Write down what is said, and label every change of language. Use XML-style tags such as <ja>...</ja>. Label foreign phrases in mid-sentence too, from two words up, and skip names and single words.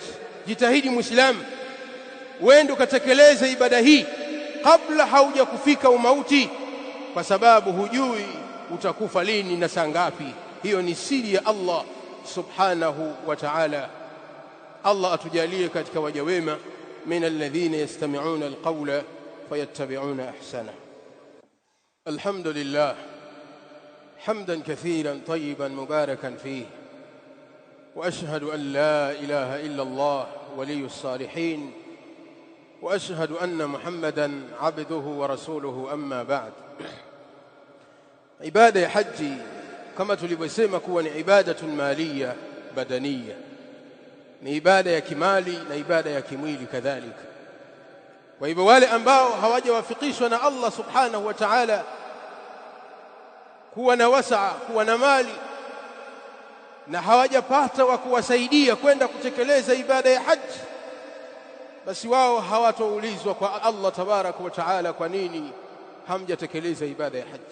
<sw>Jitahidi Muislamu, uende ukatekeleze ibada hii kabla haujakufika umauti, kwa sababu hujui utakufa lini na saa ngapi. Hiyo ni siri ya</sw> <ar>الله سبحانه وتعالى.</ar> <sw>Allah atujalie katika waja wema,</sw> <ar>من الذين يستمعون القول فيتبعون أحسن. الحمد لله حمدا كثيرا طيبا مباركا فيه وأشهد أن لا إله إلا الله ولي الصالحين وأشهد أن محمدا عبده ورسوله أما بعد.</ar> <sw>Ibada ya haji kama tulivyosema kuwa ni</sw> <ar>عبادة مالية بدنية,</ar> <sw>ni ibada ya kimali na ibada ya kimwili kadhalika. Kwa hivyo wale ambao hawajawafikishwa na</sw> <ar>الله سبحانه وتعالى</ar> <sw>kuwa na wasaa, kuwa na mali, na hawajapata wa kuwasaidia kwenda kutekeleza ibada ya haji, basi wao hawatoulizwa kwa</sw> <ar>الله تبارك وتعالى,</ar> <sw>kwa nini hamjatekeleza ibada ya haji?</sw>